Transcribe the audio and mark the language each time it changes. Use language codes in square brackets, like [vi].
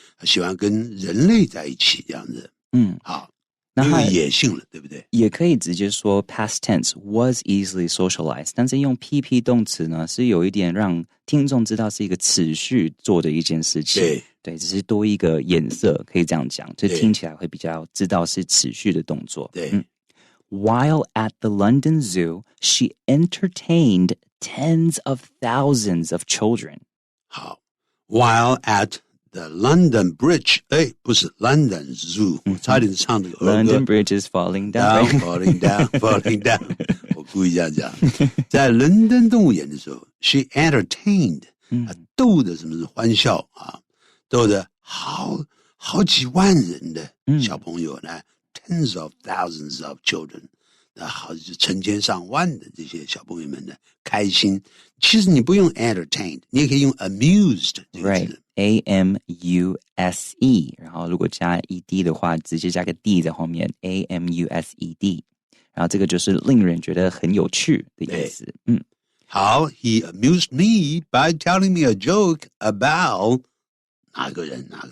[zh] 喜欢跟人类在一起这样子。好，没有野性了，对不对？也可以直接说 [en] past tense was easily socialized， [zh] 但是用 PP 动词呢，是有一点让听众知道是一个持续做的一件事情。对，只是多一个颜色，可以这样讲，就听起来会比较知道是持续的动作。对。 [en] While at the London Zoo, she entertained tens of thousands of children. [zh] 好 ， [en] While at the London Bridge， [zh] 不是 London Zoo， 我差点唱这个儿歌。 [en] London Bridge is falling down, falling down, falling down 。 [zh] 我故意这样讲，在伦敦动物园的时候 ， [en] she entertained， [zh] 逗的什么是欢笑啊，逗的好几万人的小朋友呢。 [en] Tens of thousands of children， [zh] 好成千上万的这些小朋友们的开心。其实你不用 entertained， 你也可以用 amused 这个字。 A-M-U-S-E， 然后如果加 E-D 的话，直接加个 D 在后面 A-M-U-S-E-D， 然后这个就是令人觉得很有趣的意思。 [en] 好 ，He amused me by telling me a joke about [zh] 哪个人。